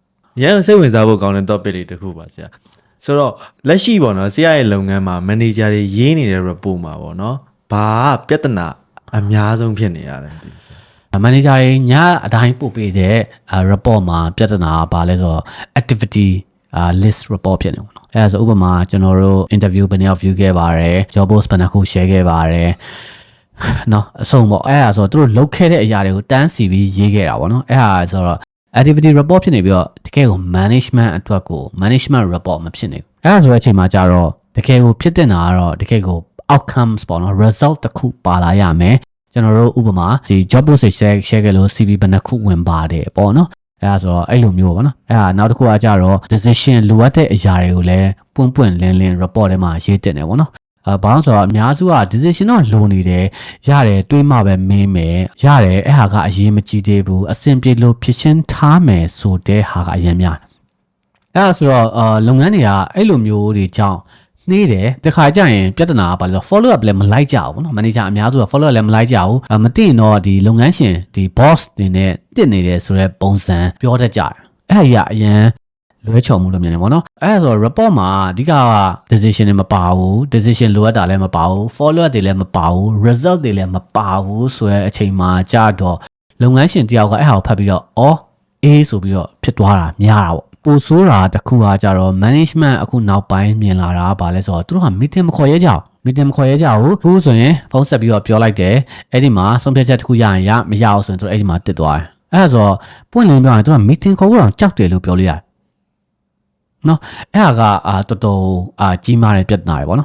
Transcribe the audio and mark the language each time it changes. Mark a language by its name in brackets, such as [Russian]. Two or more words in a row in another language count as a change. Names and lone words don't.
[Burmese] ရန်စိတ်ဝင်စားဖို့ကောင်းတဲ့ topic တွေတစ်ခုပါဆရာဆိုတော့လက်ရှိပေါ့နော်ဆရာရဲ့လုပ်ငန်းမှာ manager တွေရေးနေတဲ့ report မှာပေါ့နော်ဘာပြဿနာအများဆုံးဖြစ်နေရလဲဒီဆရာ manager တွေညအတိုင်းပို့ပေးတဲ့ report မှာပြဿနာဘာလဲဆိုတော့ [English] activity list report [Burmese] ဖြစ်နေပေါ့နော်အဲဒါဆိုဥပမာကျွန်တော်တို့ interview ဘယ်နှစ်ယောက် view ခဲ့ပါတယ် [English] job post [Burmese] ဘယ်နှခု share ခဲ့ပါတယ်နော်အဆုံးပေါ့အဲ့ဒါဆိုတော့သူတို့လုပ်ခဲ့တဲ့အရာတွေကိုတန်းစီပြီးရေးခဲ့တာပေါ့နော်အဲ့ဒါဆိုတော့ [English] activity report [Burmese] ဖြစ်နေပြီးတော့တကယ်ကို management အတွက်ကို [English] management report [Burmese] မဖြစ်နေဘူးအဲ့ဒါဆိုတဲ့အချိန်မှာကျတော့တကယ်ကိုဖြစ်တဲ့နာကတော့ တကယ်ကို outcomes ပေါ့နော် result တစ်ခုပါလာရမယ်ကျွန်တော်တို့ဥပမာဒီ [English] job post [Burmese] share ခဲ့လို့ CV ဘယ်နှခုဝင်ပါတယ်ပေါ့နော်အဲ့ဒါဆိုတော့အဲ့လိုမျိုးပေါ့နော်အဲ့ဒါနောက်တစ်ခုကကြတော့ decision လိုအပ်တဲ့အရာတွေကိုလည်းပွင့်လင်း report ထဲမှာရေးတင်တယ်ပေါ့နော်ဘာလို့ဆိုတော့အများစုက decision တော့လိုနေ တယ်ရတယ်တွေးမှပဲမင်းမယ်ရတယ်အဲ့ဟာကအရေးမကြီးသေးဘူးအဆင်ပြေလို့ဖြစ်ရှင်းထားမယ်ဆိုတဲ့ဟာကအရင်များအဲ့ဒါဆိုတော့လုပ်ငန်းတွေကအဲ့လိုမျိုးတွေကြောင့်နှေးတယ်တခါကျရင်ပြဿနာက ဘာလဲ [English] follow up [Burmese] လည်းမလိုက်ကြဘူးပေါ့နော် manager အများစုက [English] follow up [Burmese] လည်းမလိုက်ကြဘူးမသိရင်တော့ဒီလုပ်ငန်းရှင်ဒီ boss တွေနဲ့တစ်နေတယ်ဆိုတဲ့ပုံစံပြောတတ်ကြတယ်အဲ့ ဒီကအရင်လွဲချော်မှုလို့မြင်တယ်ပေါ့နော်အဲ့ဒါဆို report မှာအဓိက decision တွေမပါဘူး decision လိုအပ်တာလည်းမပါဘူး [English] follow up [Burmese] တွေလည်းမပါ ဘူး result တွေလည်းမပါဘူးဆိုတဲ့အချိန်မှာကြာတော့လုပ်ငန်းရှင်တယောက်ကအဲ့ဟာကိုဖတ်ပြီးတော့အေးဆိုပြီးတော့ဖြစ်သွားတာများတာပေါ့ပိုဆိုးတာတစ်ခုကကြတော့ management အခုနောက်ပိုင်းမြင်လာတာဗာလဲဆိုတော့သူတို့က meeting မခေါ်ရဲကြဘူး meeting မခေါ်ရဲကြဘူးအခုဆိုရင်ဖုန်းဆက်ပြီးတော့ပြောလိုက်တယ်အဲ့ဒီမှာဆုံးဖြတ်ချက်တစ်ခုရရင်မရအောင်ဆိုရင်သူတို့အဲ့ဒီမှာတစ်သွားတယ်အဲ့ဒါဆိုပွင့်လင်းပြောရင်သူက meeting ခေါ်ဖို့တော့ကြောက်တယ်လို့ပြောလို့ရတယ်နော်အဲ့ဟာကတော်တော်ကြီးမားတဲ့ပြဿနာတွေပေါ့နော်